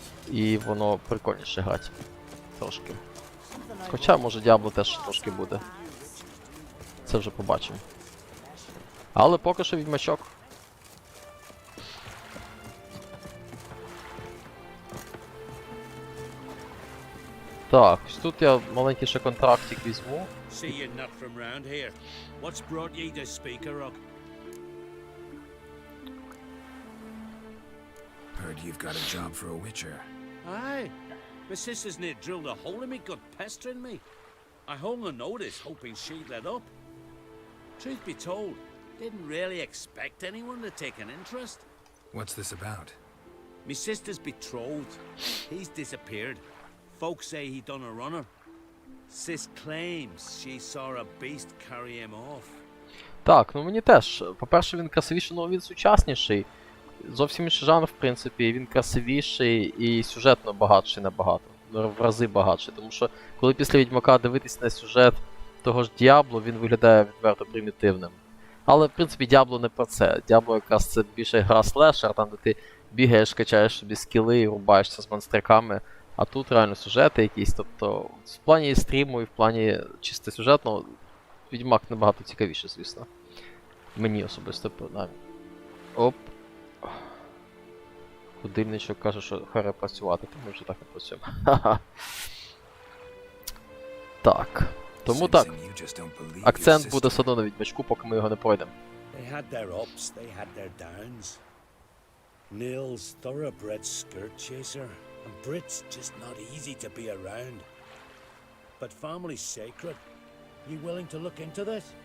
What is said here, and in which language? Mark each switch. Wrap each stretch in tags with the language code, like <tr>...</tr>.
<uk>І воно прикольніше грати. Трошки. Хоча, може, Діабло теж трошки буде. Це вже побачимо. Але поки що Відьмачок. Так, ось тут я маленький ще контрактик візьму.</uk> <en>See you not from round here. What's brought ye to Speakerrock? Heard you've got a job for a witcher. Aye. My sister's near drilled a hole in me gut pestering me. I hung a notice hoping she'd let up. Truth be told, didn't really expect anyone to take an interest. What's this about? Me sister's betrothed. He's disappeared. Folks say he done a runner. Sis claims she saw a beast carry him off.</en> <uk>Так, ну мені теж. По-перше, він красивіший, але він сучасніший. Зовсім інший жанр, в принципі, він красивіший і сюжетно багатший набагато. В рази багатший. Тому що, коли після Відьмака дивитись на сюжет того ж Діабло, він виглядає відверто примітивним. Але, в принципі, Діабло не про це. Діабло якраз це більше гра слешер, там де ти бігаєш, качаєш собі скіли і рубаєшся з монстряками. А тут реально сюжети якісь, тобто в плані стріму і в плані чисто сюжетного Відьмак набагато цікавіше, звісно. Мені особисто принаймні. Оп. Годинничок каже, що хай працювати, тому вже так не працюємо. Ха-ха. Так. Тому так. Акцент буде все одно на Відьмачку, поки ми його не пройдемо.</uk> <en>They had their ups, they had their downs. Nils, thoroughbred skirt chaser, and Brit's just not easy to be around. But family's sacred. You willing to look into this?</en>